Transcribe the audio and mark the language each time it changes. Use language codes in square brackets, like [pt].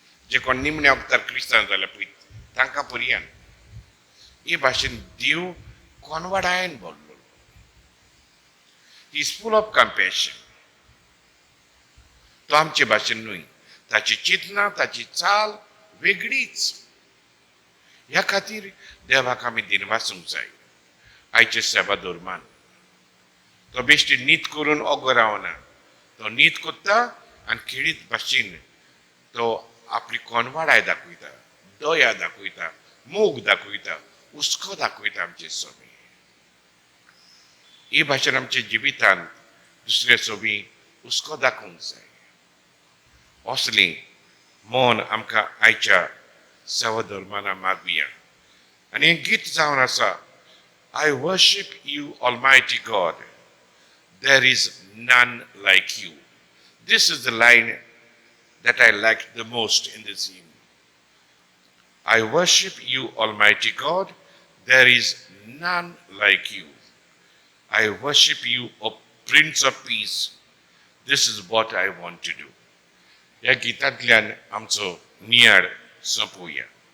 [kok] जे कोण निमणे अवतार क्रिस्तांव जाल्यार पळय तांकां पर्यंत हे भाशेन देव कोनवाडायन बोल्लो. [en] He is full of compassion. [kok] तो आमचे भाशेन न्हय, ताची चिंतना ताची चाल वेगळीच. ह्या खातीर देवाक आमी दिनवासूंक जाय. आयचे सेवा धर्मान तो बेश्टी न्हीद करून ओगो रावना. तो न्हीद कोत्ता आनी खेळीत भाशेन तो आपली कोनवाडाय दाखयता, दया दाखयता, मोग दाखयता, हुस्को दाखयता आमचे सोबी. हे भाशेन आमच्या जिवितांत दुसरे सोबी हुस्को दाखोवंक जाय. असली मोन आमकां आयच्या सेवा धर्माना मागुया. आनी हें गीत जावन आसा, [en] I worship you, Almighty God. There is none like you. This is the line that I like the most in this hymn. I worship you, Almighty God. There is none like you. I worship you, O Prince of Peace. This is what I want to do. [kok] ह्या गितांतल्यान आमचो नियाळ सोंपोवया.